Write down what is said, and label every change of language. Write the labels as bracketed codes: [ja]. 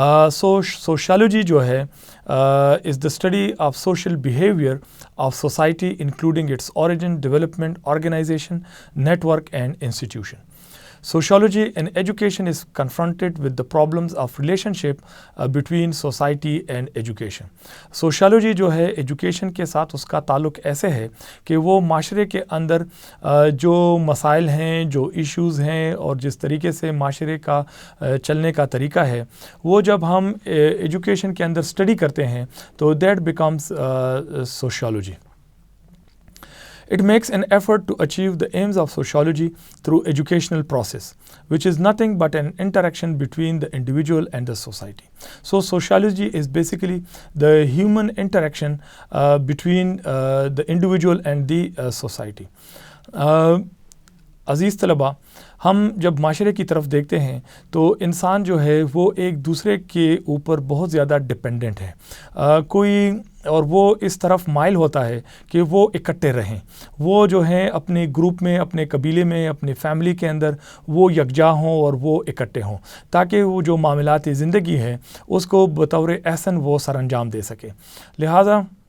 [en] So sociology [ur] جو ہے [en] is the study of social behavior of society including its origin, development, organization, network and institution. Sociology in education is confronted with the problems of relationship between society and education. [ur] Sociology جو ہے education کے ساتھ اس کا تعلق ایسے ہے کہ وہ معاشرے کے اندر جو مسائل ہیں, جو ایشوز ہیں اور جس طریقے سے معاشرے کا چلنے کا طریقہ ہے وہ جب ہم ایجوکیشن کے اندر اسٹڈی کرتے ہیں تو [en] that becomes [ur] sociology. [en] It makes an effort to achieve the aims of sociology through educational process, which is nothing but an interaction between the individual and the society. So sociology is basically the human interaction between the individual and the society. [ur] عزیز طلباء, ہم جب معاشرے کی طرف دیکھتے ہیں تو انسان جو ہے وہ ایک دوسرے کے اوپر بہت زیادہ ڈپینڈنٹ ہے. کوئی اور وہ اس طرف مائل ہوتا ہے کہ وہ اکٹھے رہیں, وہ جو ہیں اپنے گروپ میں, اپنے قبیلے میں, اپنے فیملی کے اندر وہ یکجا ہوں اور وہ اکٹھے ہوں تاکہ وہ جو معاملات زندگی ہے اس کو بطور احسن وہ سر انجام دے سکے. لہٰذا